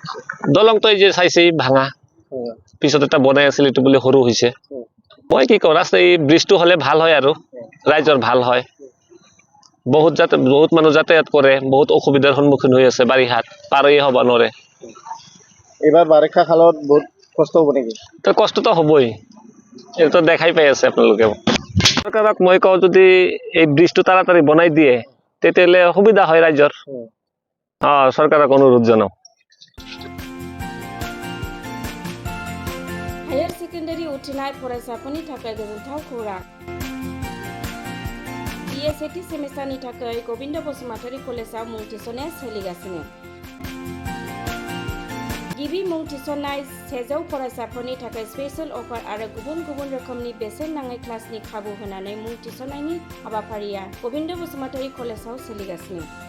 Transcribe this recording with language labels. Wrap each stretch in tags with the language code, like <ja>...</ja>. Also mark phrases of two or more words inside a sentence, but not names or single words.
<as>দলংটো এই যে চাইছে ভাঙা পিছত এটা বনাই আছিল এইটো বোলে সৰু হৈছে মই কি কওঁ ৰাস্তা এই ব্ৰিজটো হ'লে ভাল হয় আৰু ৰাইজৰ ভাল হয় বহুত মানুহ যাতায়াত কৰে বহুত অসুবিধাৰ সন্মুখীন হৈ আছে বাৰিষাত পাৰই হ'ব নোৱাৰে এইবাৰ বাৰিষা কালত বহুত কষ্ট হ'ব নেকি তো কষ্টটো হ'বই এইটো দেখাই পাই আছে আপোনালোকে চৰকাৰক মই কওঁ যদি এই ব্ৰিজটো তাড়াতাড়ি বনাই দিয়ে তেতিয়াহ'লে সুবিধা হয় ৰাইজৰ চৰকাৰক অনুৰোধ জনাওঁ</as> <en>higher secondary</en> <brx>उथ्रिनाय फरायसाफोरनि थाखाय गोजोनथाव खौरां BSAT सेमिस्टारनि थाखाय गोविन्द बसुमतारी कलेजाव मुं थिसननाया सोलिगासिनो गिबि मुं थिसननाय 100 फरायसाफोरनि थाखाय</brx> <en>special offer</en> <brx>आरो गुबुन गुबुन रोखोमनि बेसेन नाङै क्लासनि खाबु होनानै मुं थिसननायनि हाबाफारिया गोविन्द बसुमतारी कलेजाव सोलिगासिनो</brx>